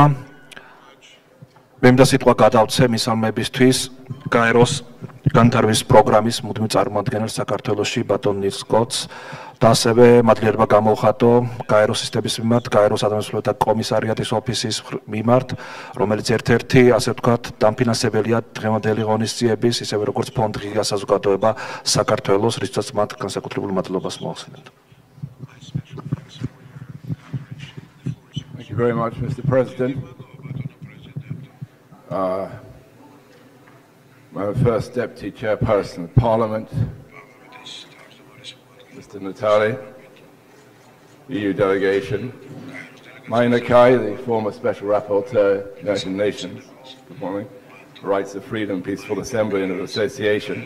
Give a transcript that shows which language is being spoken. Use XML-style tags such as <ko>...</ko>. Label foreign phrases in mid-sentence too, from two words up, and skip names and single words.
<ka>მე მინდა სიტყვა გადავცე მისამებისთვის გაეროს განვითარების პროგრამის მუდმივ წარმომადგენელ საქართველოში ბატონ ნილს კოტს და ასევე მადლიერება გამოვხატო გაეროს სისტემის მიმართ, გაეროს ადამიანის უფლებათა კომისარიატის ოფისის მიმართ, რომელიც ერთ-ერთი, ასე ვთქვათ, დამფინანსებელია დღევანდელი ღონისძიების, ისევე როგორც ფონდ ღია საზოგადოება საქართველოს, რისთვისაც მათ განსაკუთრებულ მადლობას მოახსენებთ.</ka> <en>Thank you very much, Mr. President. My first Deputy Chairperson of Parliament, Mr. Natali, EU Delegation, Maina Kai, the former Special Rapporteur, United Nations, good morning, rights of freedom, peaceful assembly and of association.</en>